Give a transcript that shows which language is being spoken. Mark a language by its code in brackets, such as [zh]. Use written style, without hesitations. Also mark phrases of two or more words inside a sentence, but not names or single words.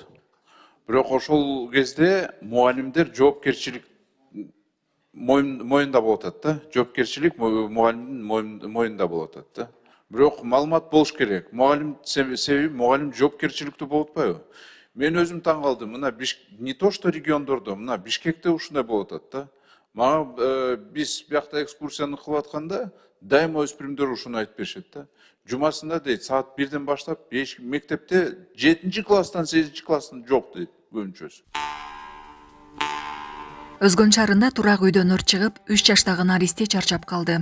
[ky] Бирок ошол кезде мугалимдер жоопкерчилик моюнда болуп атат да. Жоопкерчилик мугалимдин моюнда болуп атат да. Бирок маалымат болуш керек. Мугалим себеби мугалим жоопкерчиликтүү болуп атпайбы? Мен өзүм таң калдым. Мына [ru] не то что [ky] региондордо, мына Бишкекте ушундай болуп атат да. Мага биз биякта экскурсияны кылып атканда дайыма өспүрүмдөр ушуну айтып беришет да. Жумасында дейт, саат 1-ден баштап мектепте 7 класстан 8 класстан жок дейт көбүнчөсү. Өзгөн шаарында турак үйдөн өрт чыгып, 3 жаштагы наристе чарчап калды.